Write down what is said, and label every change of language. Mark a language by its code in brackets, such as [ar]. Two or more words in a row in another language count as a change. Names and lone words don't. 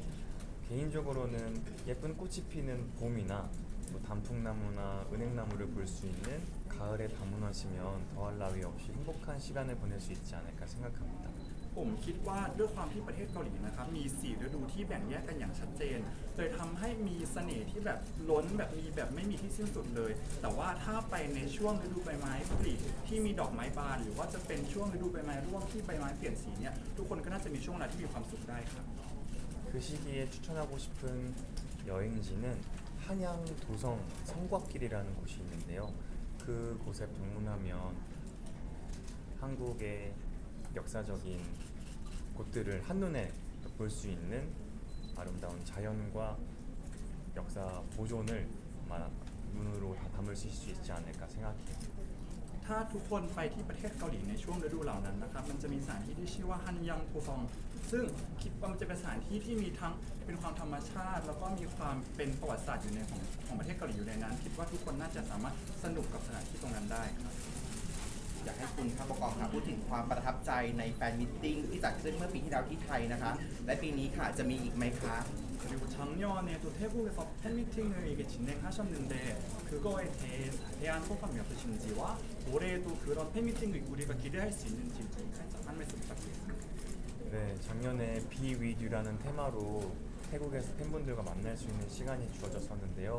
[ko] 개인적으로는 예쁜 꽃이 피는 봄이나 또 단풍나무나 은행나무를 볼 수 있는 가을에 방문하시면 더할 나위 없이 행복한 시간을 보낼 수 있지 않을까 생각합니다. [th] ผมคิดว่าด้วยความที่ประเทศเกาหลีนะครับมี4ฤดูที่แบ่งแยกกันอย่างชัดเจนเลยทำให้มีเสน่ห์ที่แบบล้นแบบมีแบบไม่มีที่สิ้นสุดเลย แต่ว่าถ้าไปในช่วงฤดูใบไม้ผลิที่มีดอกไม้บานหรือว่าจะเป็นช่วงฤดูใบไม้ร่วงที่ใบไม้เปลี่ยนสีเนี่ยทุกคนก็น่าจะมีช่วงเวลาที่มีความสุขได้ครับ [ko] 그 시기에 추천하고 싶은 여행지는 한양 도성 성곽길이라는 곳이 있는데요. 그곳에 방문하면 한국의 역사적인 곳들을 한눈에 볼 수 있는 아름다운 자연과 역사 보존을 아마 눈으로 다 담을 수 있지 않을까 생각해요. [th] ถ้าทุกคนไปที่ประเทศเกาหลีในช่วงฤดูเหล่านั้นนะครับมันจะมีสถานที่ที่ชื่อว่าฮันยังโพซองซึ่งคิดว่ามันจะเป็นสถานที่ที่มีทั้งเป็นความธรรมชาติ แล้วก็มีความเป็นประวัติศาสตร์อยู่ในของประเทศเกาหลีอยู่ในนั้น คิดว่าทุกคนน่าจะสามารถสนุกกับสถานที่ตรงนั้นได้ครับ อยากให้คุณพักโปรกรมค่ะพูดถึงความประทับใจในแฟนมิทติ้งที่จัดขึ้นเมื่อปีที่แล้วที่ไทยนะคะ และปีนี้ค่ะจะมีอีกไหมคะ [ko] 그리고 작년에도 태국에서 팬미팅을 이게 진행하셨는데 그거에 대한 소감이 어떠신지와 올해도 그런 팬미팅을 우리가 기대할 수 있는지 좀 살짝 한 말씀 부탁드립니다. 네, 작년에 Be With You라는 테마로 태국에서 팬분들과 만날 수 있는 시간이 주어졌었는데요.